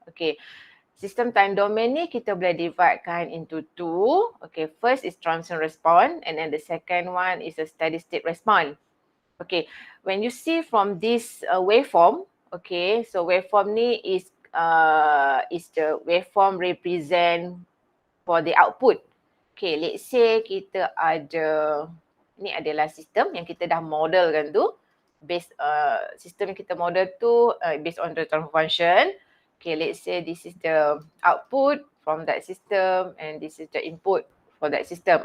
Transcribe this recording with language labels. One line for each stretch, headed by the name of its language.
Malay: Okay, sistem time domain ni kita boleh dividekan
English: into two. Okay, first is transient response and then the second one is a steady state response. Okay, when you see from this waveform, okay, so waveform ni is the waveform represent for the output. Okay, let's say
Malay: kita ada, ni adalah sistem yang kita dah modelkan tu.
English: Based,
Malay: sistem yang kita model tu
English: based on the transfer function. Okay, let's say this is the output from that system and this is the input for that system.